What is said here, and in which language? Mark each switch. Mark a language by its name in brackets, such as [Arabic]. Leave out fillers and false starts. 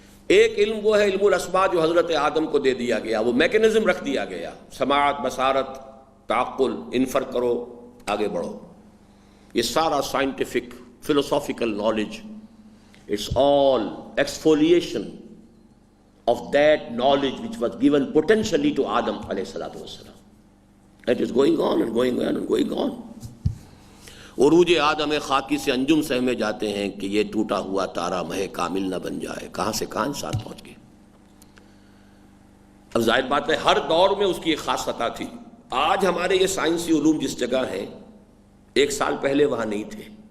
[Urdu] ایک علم وہ ہے علم الاسماء جو حضرت آدم کو دے دیا گیا، وہ میکینزم رکھ دیا گیا، سماعت، بصارت، تعقل، انفر کرو، آگے بڑھو۔ یہ سارا scientific [English] philosophical knowledge, it's all exfoliation of that knowledge which was given potentially to Adam alayhi salatu wassalam. That is going on and going on and going on. [Urdu] عروج آدم خاکی سے انجم سہمے جاتے ہیں کہ یہ ٹوٹا ہوا تارا مہ کامل نہ بن جائے، کہاں سے کہاں انسان پہنچ گئے۔ اب ظاہر بات ہے ہر دور میں اس کی ایک خاص سطح تھی۔ آج ہمارے یہ سائنسی علوم جس جگہ ہیں، ایک سال پہلے وہاں نہیں تھے۔